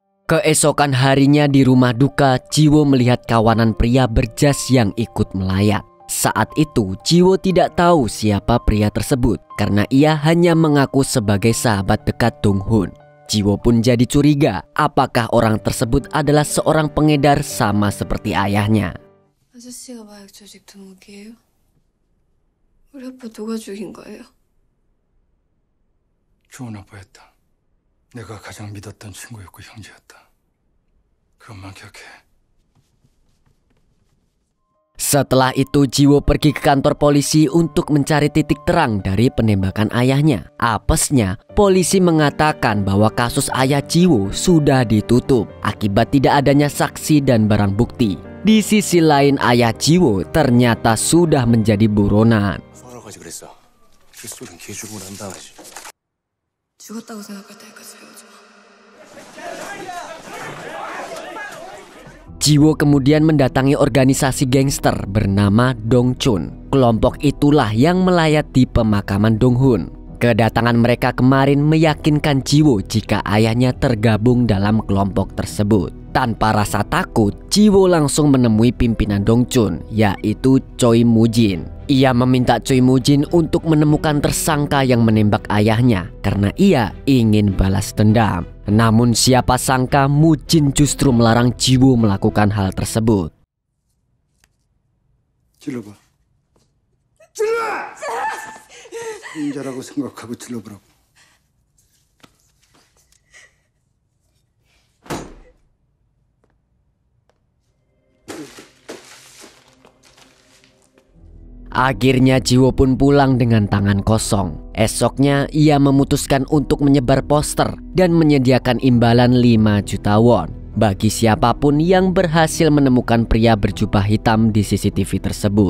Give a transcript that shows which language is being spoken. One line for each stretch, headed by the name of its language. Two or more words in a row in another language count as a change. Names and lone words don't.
Indonesian: Keesokan harinya di rumah duka, Jiwo melihat kawanan pria berjas yang ikut melayat. Saat itu Jiwo tidak tahu siapa pria tersebut karena ia hanya mengaku sebagai sahabat dekat Dong-hun. Jiwo pun jadi curiga apakah orang tersebut adalah seorang pengedar sama seperti ayahnya.
Korean: 아저씨가 마약 조직 두목이에요? 우리 아빠 누가 죽인 거예요? 좋은 아빠였다. 내가 가장 믿었던 친구였고 형제였다. 그것만 기억해.
Indonesian: Setelah itu Jiwo pergi ke kantor polisi untuk mencari titik terang dari penembakan ayahnya. Apesnya, polisi mengatakan bahwa kasus ayah Jiwo sudah ditutup akibat tidak adanya saksi dan barang bukti. Di sisi lain, ayah Jiwo ternyata sudah menjadi buronan.
Korean: 죽었다고 생각할 때까지 배우지 마.
Indonesian: Jiwo kemudian mendatangi organisasi gangster bernama Dongchun. Kelompok itulah yang melayat di pemakaman Dong-hun. Kedatangan mereka kemarin meyakinkan Jiwo jika ayahnya tergabung dalam kelompok tersebut. Tanpa rasa takut, Jiwo langsung menemui pimpinan Dongchun, yaitu Choi Mujin. Ia meminta Choi Mujin untuk menemukan tersangka yang menembak ayahnya karena ia ingin balas dendam. Namun siapa sangka Mujin justru melarang Jiwo melakukan hal tersebut.
Korean: 질러봐. 질러! 인자라고 생각하고 질러보라고.
Indonesian: Akhirnya Jiwo pun pulang dengan tangan kosong. Esoknya ia memutuskan untuk menyebar poster dan menyediakan imbalan 5 juta won bagi siapapun yang berhasil menemukan pria berjubah hitam di CCTV tersebut.